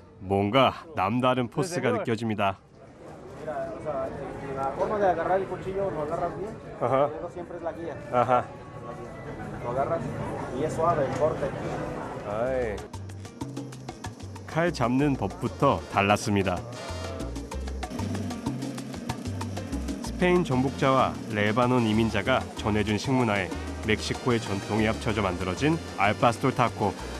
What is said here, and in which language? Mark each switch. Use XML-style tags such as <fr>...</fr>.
<ko>뭔가 남다른 포스가 느껴집니다.</ko> <es>Mira, o sea, la forma de agarrar el cuchillo lo agarras bien, Ajá. el dedo siempre es la guía, 아하. lo agarras y es suave el corte. 아이.</es> <ko>칼 잡는 법부터 달랐습니다. 스페인 정복자와 레바논 이민자가 전해준 식문화에 멕시코의 전통이 합쳐져 만들어진 알파스톨 타코.</ko>